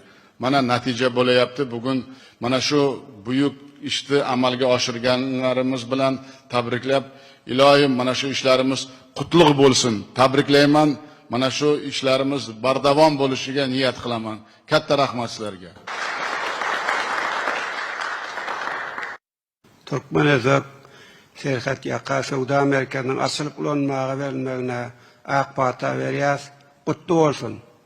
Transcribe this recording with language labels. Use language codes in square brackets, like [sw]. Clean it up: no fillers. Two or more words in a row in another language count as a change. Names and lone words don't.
[uz] Mana natija bo'layapti. Bugun mana shu buyuk ishni amalga oshirganlarimiz bilan tabriklab, iloyim mana shu ishlarimiz qutlug' bo'lsin. Tabriklayman. Mana shu ishlarimiz bardavom bo'lishiga niyat qilaman. Katta rahmat sizlarga. [tk] Türkmen-özbek serhetýaka söwda merkezinin açılıp ulanmagy verilmegine ak bata berýäs. Kutlu bolsun.